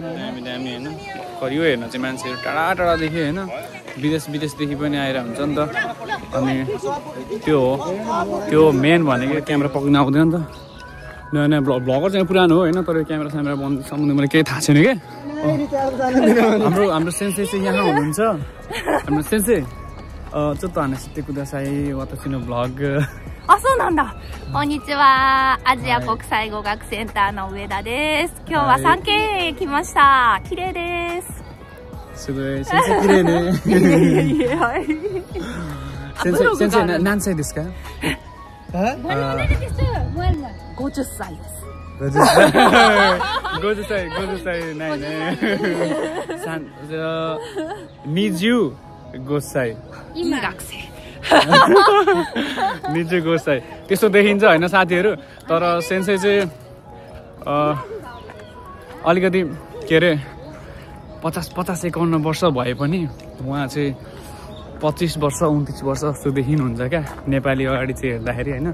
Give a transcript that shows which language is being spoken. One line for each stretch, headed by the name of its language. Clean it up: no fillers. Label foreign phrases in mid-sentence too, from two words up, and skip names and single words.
Nepali: दामी होइन, यो हेर्न चाहिँ मान्छेहरू टाढादेखि होइन, विदेशदेखि पनि आएर हुन्छ नि त। अनि त्यो मेन भनेको क्यामेरा पक्रिन आउँदैन नि त। नयाँ भ्लगर चाहिँ पुरानो हो होइन, तर क्यामेरा सम्बन्धी मलाई केही थाहा छैन क्या। हाम्रो सेन्से चाहिँ यहाँ हुनुहुन्छ। हाम्रो सेन्से
Japanese: ちょっと話してください。私のブログ。あ、そうなんだ。こんにちは。アジア国際語学センターの上田です。今日は3軒へ来ました。綺麗です。すごい、先生綺麗ね。はい。先生何歳ですか？50歳です。 50歳ないね。25歳。今学生。
Nepali: 25歳 त्यस्तो देखिन्छ होइन साथीहरू, तर सेन्से चाहिँ अलिकति के अरे 50-51 वर्ष भए पनि उहाँ चाहिँ 25 वर्ष 29 वर्ष जस्तो देखिनुहुन्छ क्या नेपाली अगाडि चाहिँ हेर्दाखेरि होइन।